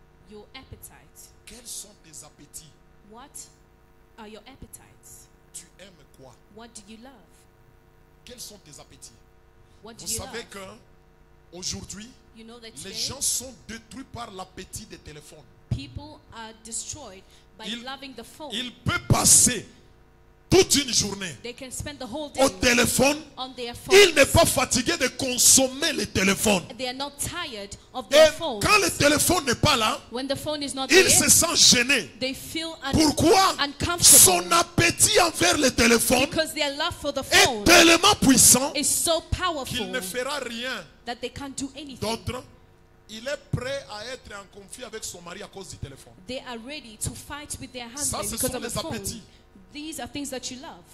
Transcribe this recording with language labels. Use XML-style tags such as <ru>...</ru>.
<en>your appetite.</en> <fr>Quels sont tes appétits?</fr> <en>What are your appetites?</en> <fr>Tu aimes quoi?</fr> <en>What do you love?</en> <fr>Quels sont tes appétits?</fr> <en>What do</en> <fr>Vous</fr> <en>you</en> <fr>savez</fr> <en>love?</en> <fr>que aujourd'hui,</fr> <en>You know that</en> <fr>les</fr> <en>today,</en> <fr>gens sont détruits par l'appétit des téléphones.</fr> <en>people are destroyed by</en> <fr>Il-</fr> <en>loving the phone.</en> <fr>Il peut passer toute une journée</fr> <en>They can spend the whole</en> <fr>au</fr> <en>day</en> <fr>téléphone.</fr> <en>on their</en> <fr>Il n'est</fr> <en>phones.</en> <fr>pas fatigué de consommer les téléphones.</fr> <en>They are not tired of</en> <fr>Et</fr> <en>their phones.</en> <fr>quand le téléphone n'est pas là,</fr> <en>When the phone is not</en> <fr>il</fr> <en>there,</en> <fr>se sent gêné.</fr> <en>they feel</en> <fr>Pourquoi?</fr> <en>uncomfortable.</en> <fr>Son appétit envers le téléphone</fr> <en>Because their love for the</en> <fr>est</fr> <en>phone</en> <fr>tellement puissant</fr> <en>is so</en> <fr>qu'il</fr> <en>powerful</en> <fr>ne fera rien</fr> <en>that they can't do anything.</en> <fr>d'autre. Il est prêt à être en conflit avec son mari à cause du téléphone.</fr> <en>They are ready to fight with their</en> <fr>Ça,</fr> <en>husband</en> <fr>ce</fr> <en>because</en> <fr>sont</fr> <en>of the</en> <fr>les</fr> <en>phone.</en> <fr>appétits.</fr> <en>These are things that you love.</en>